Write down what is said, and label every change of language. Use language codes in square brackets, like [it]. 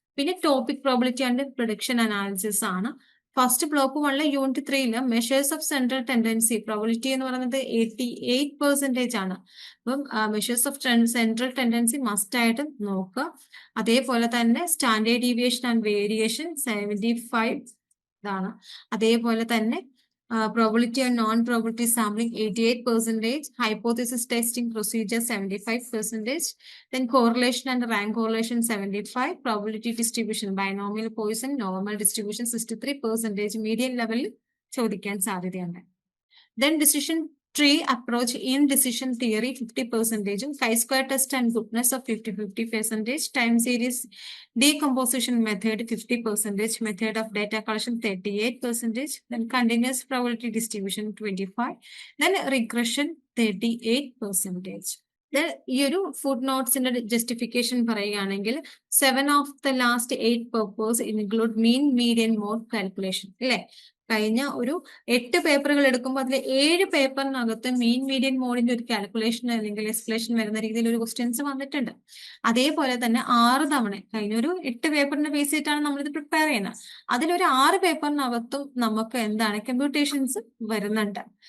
[ml] പിന്നെ topic probability and prediction analysis ആണ്. First block 1 unit 3 measures of central tendency probability എന്ന് പറയുന്നത് 88% ആണ്. അപ്പം measures of central tendency must ആയിട്ട് നോക്കുക. അതേപോലെ തന്നെ സ്റ്റാൻഡേർഡ് ഡീവിയേഷൻ ആൻഡ് വേരിയേഷൻ 75 ഇതാണ്. [en] അതേപോലെ തന്നെ probability and non-probability sampling 88%, hypothesis testing procedure 75%, then correlation and rank correlation 75%, probability distribution binomial Poisson normal distribution 63%, median level [ml] ചോദിക്കാൻ സാധ്യതയുണ്ട്. [en] Then decision tree approach in decision theory 50%, chi-square test and goodness of 50%, time series decomposition method 50%, method of data collection 38%, then continuous probability distribution 25%, then regression 38%. [ml] ഈ ഒരു food നോട്ട്സിന്റെ justification പറയുകയാണെങ്കിൽ [en] 7 of the last 8 purpose include mean median mode calculation [ml] അല്ലെ. കഴിഞ്ഞ ഒരു 8 പേപ്പറുകൾ എടുക്കുമ്പോൾ അതിൽ 7 പേപ്പറിനകത്ത് mean median മോഡിന്റെ ഒരു കാൽക്കുലേഷൻ അല്ലെങ്കിൽ എക്സ്പ്ലേഷൻ വരുന്ന രീതിയിൽ ഒരു ക്വസ്റ്റ്യൻസ് വന്നിട്ടുണ്ട്. അതേപോലെ തന്നെ 6 തവണ കഴിഞ്ഞ ഒരു 8 പേപ്പറിന്റെ ബേസ് ചെയ്തിട്ടാണ് നമ്മളിത് പ്രിപ്പയർ ചെയ്യുന്നത്. അതിലൊരു 6 പേപ്പറിനകത്തും നമുക്ക് എന്താണ് കമ്പ്യൂട്ടേഷൻസ് വരുന്നുണ്ട്.